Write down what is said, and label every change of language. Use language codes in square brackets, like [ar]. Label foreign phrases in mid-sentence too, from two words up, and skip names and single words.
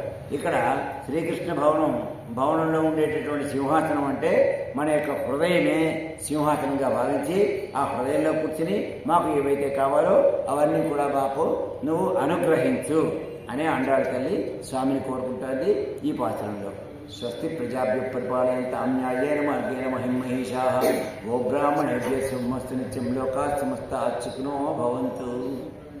[te] ఇక్కడ శ్రీకృష్ణ భవనంలో ఉండేటటువంటి సింహాసనం అంటే మన యొక్క హృదయమే సింహాసనంగా భావించి ఆ హృదయంలో కూర్చుని మాకు ఏవైతే కావాలో అవన్నీ కూడా మాకు నువ్వు అనుగ్రహించు అనే ఆండాళ్ తల్లి స్వామిని కోరుకుంటుంది ఈ పాత్రంలో. [sa] స్వస్తి ప్రజాభ్య పరిపాలయంతాం న్యాయేన మార్గేణ మహిమహేషాః గోబ్రాహ్మణేభ్యः శుభమస్తు నిత్యం లోకాః సమస్తాః సుఖినో భవంతు.